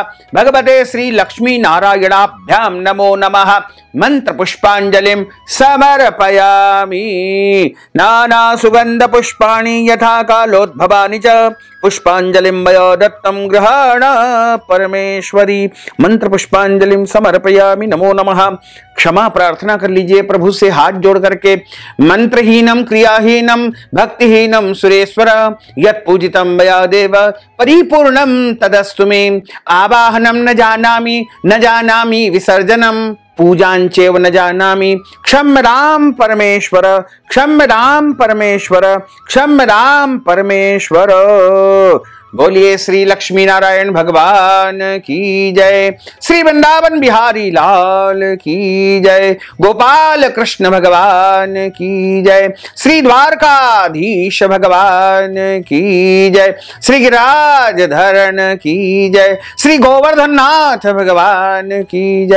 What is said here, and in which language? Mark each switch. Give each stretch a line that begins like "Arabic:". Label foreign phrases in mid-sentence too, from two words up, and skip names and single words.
Sanskrit: भगवते श्री लक्ष्मी नारायणाभ्याम नमो नमः। मंत्र पुष्पांजलिं समर्पयामि। नाना सुगंध पुष्पाणि यथा कालोद्भवानि च पुष्पांजलिं मया दत्तं गृहाण परमेश्वरी। मंत्र पुष्पांजलिं समर्पयामि नमो नमः।
Hindi: क्षमा प्रार्थना कर लीजिए प्रभु से हाथ जोड़ करके।
Sanskrit: मंत्रहीनम क्रियाहीनम भक्तिहीनम सुरेश्वर यत् पूजितम मया देव परिपूर्णम तदस्तु मे। आवाहनम न जानामि विसर्जनम पूजांचेव न जानामि। क्षम राम परमेश्वर क्षम राम परमेश्वर क्षम राम परमेश्वर।
Hindi: बोलिए श्री लक्ष्मी नारायण भगवान की जय। श्री वृंदावन बिहारी लाल की जय। गोपाल कृष्ण भगवान की जय। श्री द्वारकाधीश भगवान की जय। श्री गिरिराज धरण की जय। श्री गोवर्धन नाथ भगवान की जय।